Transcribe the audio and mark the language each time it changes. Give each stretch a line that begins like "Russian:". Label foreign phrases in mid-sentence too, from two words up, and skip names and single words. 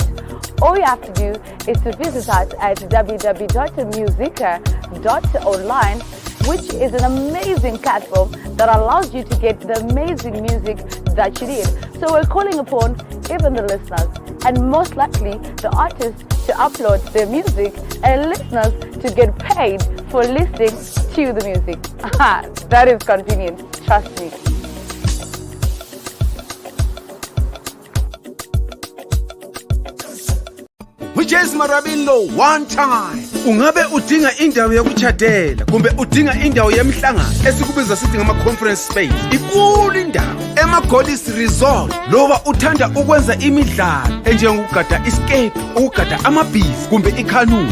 English: All you have to do is to visit us at www.musica.online, which is an amazing platform that allows you to get the amazing music that you need. So we're calling upon even the listeners and most likely the artists to upload their music and listeners to get paid for listening to the music. That is convenient, trust me. Whiches Marabilo one time.
Swati: Ungabe udinga indawo yokuchadela kumbe udinga indawo yemhlangano esikubiza sithi ngama
English: conference space.
Swati: Ikulu indawo ema-Golis Resort. Loba uthanda ukwenza imidlalo enjengokugada escape, ukugada amabhizi kumbe ikanu.